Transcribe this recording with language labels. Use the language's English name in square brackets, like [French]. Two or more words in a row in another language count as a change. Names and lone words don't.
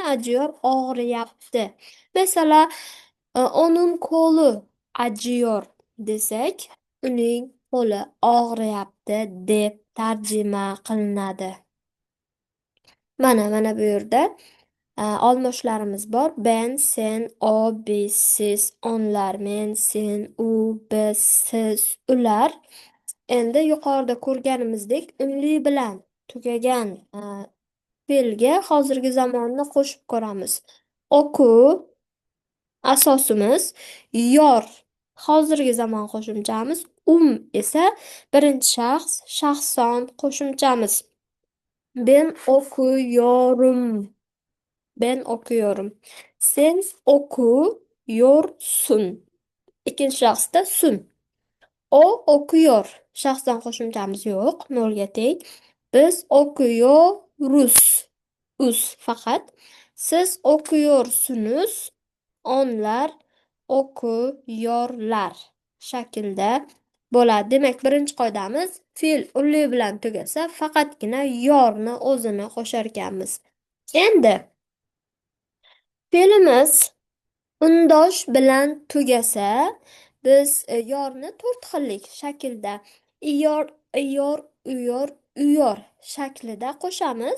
[Uzbek] Ajiyor, og'riyapti. Masalan, [Turkish] onun qo'li ajiyor [Uzbek] desak, uning qo'li og'riyapti deb tarjima qilinadi. Mana bu yerda olmoshlarimiz bor. [Turkish] Ben, sen, o, biz, siz, onlar, [Uzbek] men, sen, u, biz, siz, ular. Endi yuqorida ko'rganimizdek unli bilan tugagan fe'lga hozirgi zamonni qo'shib ko'ramiz. O'qu asosimiz, yor hozirgi zamon qo'shimchamiz, esa birinchi shaxs, shaxson qo'shimchamiz. [Turkish] Ben okuyorum. Ben okuyorum. Sen okuyorsun. İkinci şahısta sun. O okuyor. [Uzbek] Şahsdan qo'shimchamiz yo'q, nolga teng. [Turkish] Biz okuyoruz. Faqat. Siz okuyorsunuz. Onlar okuyorlar [Uzbek] shaklda bo'ladi. Demak, birinchi qoidamiz, fe'l unli bilan tugasa, faqatgina yorni o'zini qo'shar ekanmiz. Endi fe'limiz undosh bilan tugasa, biz yorni 4 xillik shaklda iyor, iyor, uyor, uyor shaklida qo'shamiz.